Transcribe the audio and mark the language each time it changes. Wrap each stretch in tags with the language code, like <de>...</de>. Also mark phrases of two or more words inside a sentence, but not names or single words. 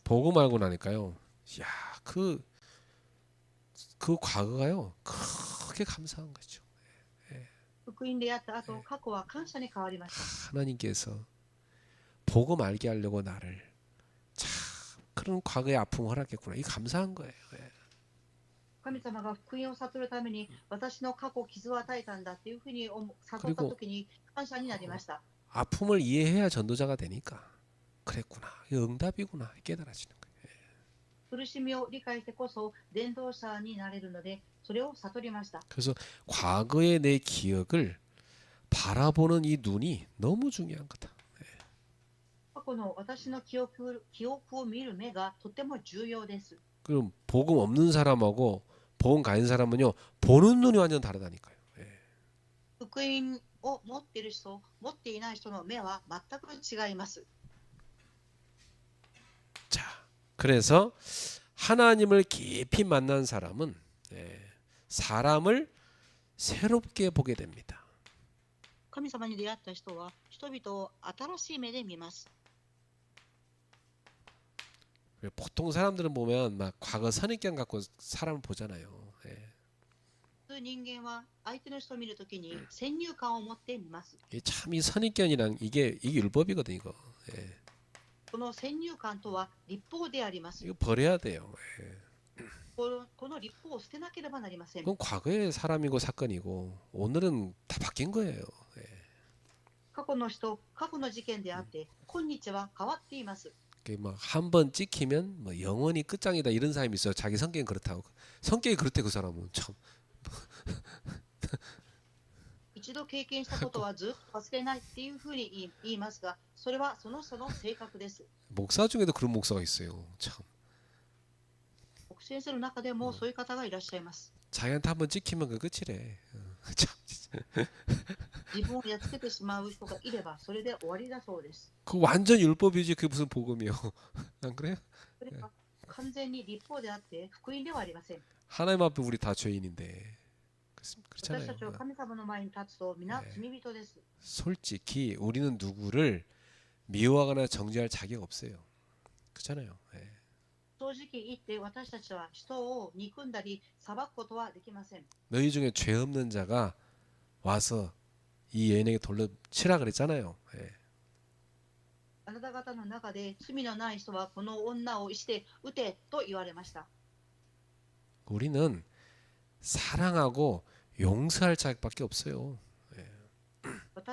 <ko>복음 알고 나니까요. 야, 그 과거가요. 크게 감사한 거죠.</ko> <ja>福音であった後、過去は感謝に変わりました。</ja> <ko>하나님께서 복음 알게 하려고 나를 참 그런 과거의 아픔 허락했구나. 이 감사한 거예요.</ko> <ja>神様が福音を悟るために私の過去傷を与えたんだっていうふうに悟った時に感謝になりました。</ja> <ko>아픔을 이해해야 전도자가 되니까 그랬구나. 이거 응답이구나. 깨달아지는 거예요.</ko> <ja>苦しみを理解してこそ伝道者になれるので、それを悟りました。</ja> <ko>그래서 과거의 내 기억을 바라보는 이 눈이 너무 중요한 거다.</ko> <ja>過去の私の記憶を見る目がとても重要です。</ja> <ko>그럼 복음 없는 사람하고 복음 가진 사람은요 보는 눈이 완전 다르다니까요.</ko> <ja>福音を持っている人、持っていない人の目は全く違います。</ja> <ko>자, 그래서 하나님을 깊이 만난 사람은 사람을 새롭게 보게 됩니다.</ko> <ja>神様に出会った人は人々を新しい目で見ます。</ja> <ko>보통 사람들은 보면 막 과거 선입견 갖고 사람을 보잖아요.</ko> <ja>人間は相手の人を見るときに先入観を持って見ます。</ja> <ko>참 이 선입견이랑 이게 율법이거든 이거.</ko> <ja>この先入観とは立法であります。</ja> <ko>이거 버려야 돼요.</ko> <ja>この立法を捨てなければなりません。</ja> <ko>그건 과거의 사람이고 사건이고 오늘은 다 바뀐 거예요.</ko> <ja>過去の人、過去の事件であって、今日は変わっています。</ja> <ko>막 한 번 찍히면 뭐 영원히 끝장이다 이런 사람이 있어요. 자기 성격이 그렇다고. 성격이 그렇대 그 사람은 참.</ko> <ja>一度経験したことはずっと忘れないっていうふうに言いますが、それはその人の性格です。</ja> <ko>목사 중에도 그런 목사가 있어요. 참.</ko> <ja>牧師先生の中でもそういう方がいらっしゃいます。</ja> <ko>자기한테 한 번 찍히면 그 끝이래. 참 진짜.</ko> <ja>自分をやっつけてしまう人がいれば、それで終わりだそうです。</ja> <ko>그 완전 율법이지 그게 무슨 복음이요? 안 그래요?</ko> <ja>それは完全に立法であって福音ではありません。</ja> <ko>하나님 앞에 우리 다 죄인인데</ko> <ja>私</ja> <ko>그렇잖아요.</ko> <ja>たちは神様の前に立つと皆罪人です。</ja> <ko>솔직히 우리는 누구를 미워하거나 정죄할 자격 없어요. 그렇잖아요.</ko> <ja>正直言って私たちは人を憎んだり裁くことはできません。</ja> <ko>너희 중에 죄 없는 자가 와서 이 여인에게 돌로 치라 그랬잖아요.</ko> <ja>あなた方の中で罪のない人はこの女を石で撃てと言われました。</ja> <ko>우리는 사랑하고 용서할 자격밖에 없어요.</ko>